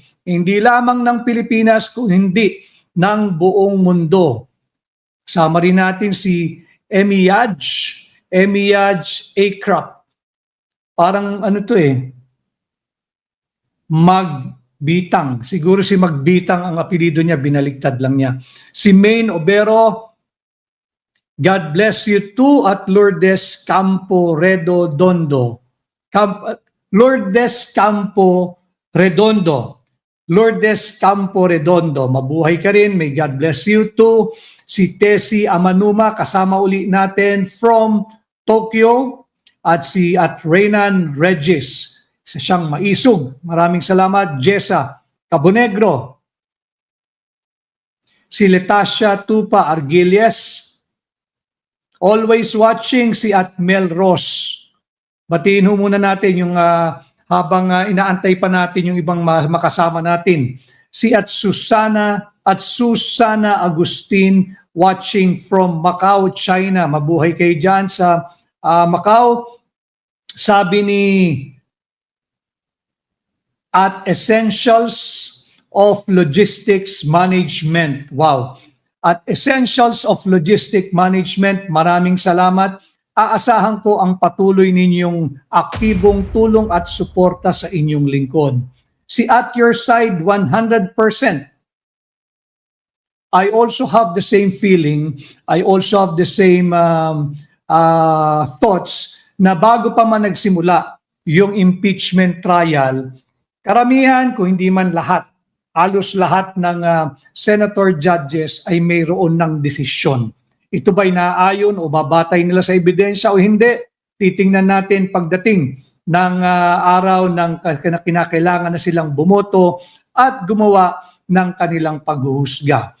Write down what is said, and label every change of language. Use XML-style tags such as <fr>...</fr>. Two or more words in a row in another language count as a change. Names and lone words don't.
<tl>Hindi lamang ng Pilipinas, kundi ng buong mundo. Sama rin natin si Emiaj Akrap. Parang Magbitang. Siguro si Magbitang ang apelido niya, binaligtad lang niya.</tl> <en>Si Maine Obero, God bless you too,</en> <tl>at Lourdes Campo Redondo.</tl> <en>Lourdes Campo Redondo,</en> <tl>mabuhay ka rin,</tl> <en>may God bless you too.</en> <tl>Si Tessie Amanuma, kasama uli natin from Tokyo, at Reynan Regis, isa siyang maisog. Maraming salamat. Jessa Cabonegro. Si Letacia Tupa Argilies,</tl> <en>always watching.</en> <tl>Si Mel Ross. Batiin ho muna natin yung habang inaantay pa natin yung ibang makasama natin. Si Susana Agustin</tl> <en>watching from</en> <tl>Macau, China. Mabuhay kayo dyan sa Macau. Sabi ni at Essentials of Logistics Management. Wow. At Essentials of Logistic Management, maraming salamat. Aasahan ko ang patuloy ninyong aktibong tulong at suporta sa inyong lingkod. Si At Your Side, 100%.</tl> <en>I also have the same feeling. I also have the same thoughts</en> <tl>na bago pa man nagsimula yung impeachment trial, karamihan, kung hindi man lahat, halos lahat ng senator judges ay mayroon ng desisyon. Ito ba'y naaayon o babatay nila sa ebidensya o hindi? Titingnan natin pagdating ng araw ng kinakailangan na silang bumoto at gumawa ng kanilang paghuhusga.</tl>